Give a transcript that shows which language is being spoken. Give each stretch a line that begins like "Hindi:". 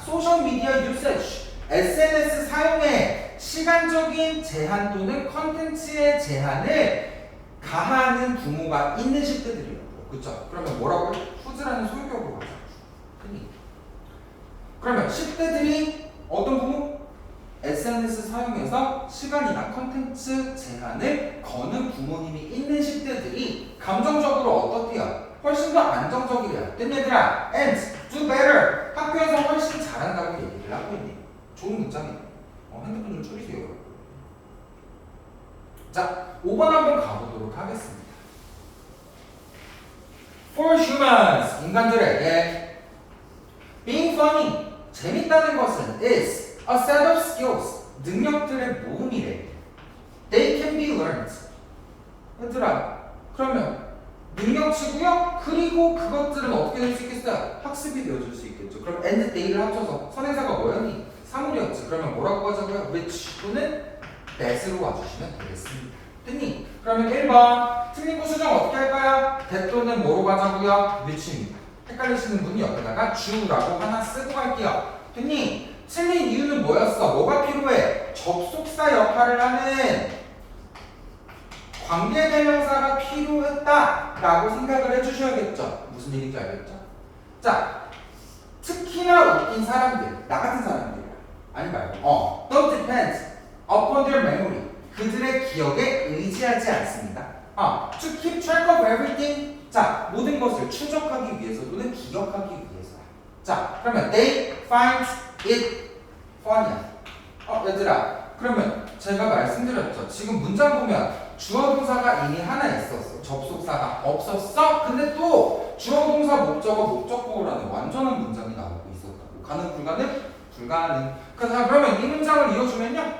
Korean: 소셜미디어 usage. SNS 사용에 시간적인 제한 또는 컨텐츠의 제한을 가하는 부모가 있는 10대들이에요. 그쵸? 그러면 뭐라고요? 후즈라는 소유격으로 가자. 그러면 10대들이 어떤 부모? SNS 사용해서 시간이나 컨텐츠 제한을 거는 부모님이 있는 10대들이 감정적으로 어떻대요? 훨씬 더 안정적이래요. 된 얘들아,
English: and do better.
Korean: 학교에서 훨씬 잘한다고 얘기를 하고 있네. 좋은 문장이에요. 핸드폰 좀 줄이세요. 자, 5번 한번 가보도록 하겠습니다.
English: For humans,
Korean: 인간들에게
English: being funny,
Korean: 재밌다는 것은
English: is a set of skills,
Korean: 능력들의 모음이래.
English: They can be learned.
Korean: 얘들아, 그러면 능력치고요. 그리고 그것들은 어떻게 될 수 있겠어요? 학습이 되어줄 수 있겠죠. 그럼 and they를 합쳐서 선행사가 뭐였니? 사물이었지. 그러면 뭐라고 하자고요? which 또는 that으로 와주시면 되겠습니다. 됐니? 그러면 1번 틀린 거 수정 어떻게 할까요? that 또는 뭐로 가자고요? which입니다. 헷갈리시는 분이 옆에다가 주라고 하나 쓰고 갈게요. 됐니? 틀린 이유는 뭐였어? 뭐가 필요해? 접속사 역할을 하는 관계대명사가 필요했다라고 생각을 해주셔야겠죠. 무슨 얘기인지 알겠죠? 자, 특히나 웃긴 사람들, 나 같은 사람들 아니 말고
English: don't depend upon their memory.
Korean: 그들의 기억에 의지하지 않습니다.
English: To keep track of everything.
Korean: 자, 모든 것을 추적하기 위해서 또는 기억하기 위해서. 자, 그러면
English: they find it funny.
Korean: 얘들아, 그러면 제가 말씀드렸죠. 지금 문장 보면 주어 동사가 이미 하나 있었어. 접속사가 없었어. 근데 또 주어 동사 목적어 목적보호라는 완전한 문장이 나오고 있었다고. 가능 불가능? 불가능. 그러면 이 문장을 이어주면요.